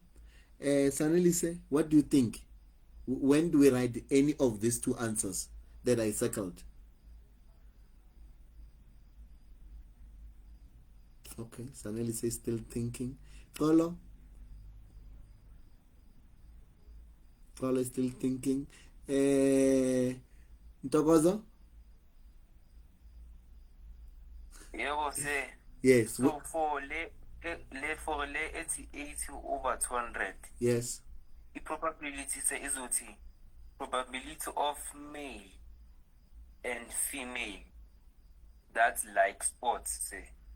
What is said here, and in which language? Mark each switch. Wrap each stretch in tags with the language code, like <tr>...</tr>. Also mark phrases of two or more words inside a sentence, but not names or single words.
<en>Sanelise, what do you think? When do we write any of these two answers that I circled? Okay, Sanelise is still thinking. Kolo? Kolo is still thinking. Ntokozo?</en> <zu>Yebo se.</zu> <en>Yes. So for le 80 over 200. Yes. The probability</en> <zu>se izothi</zu> <en>probability of male and female that like sports say.</en>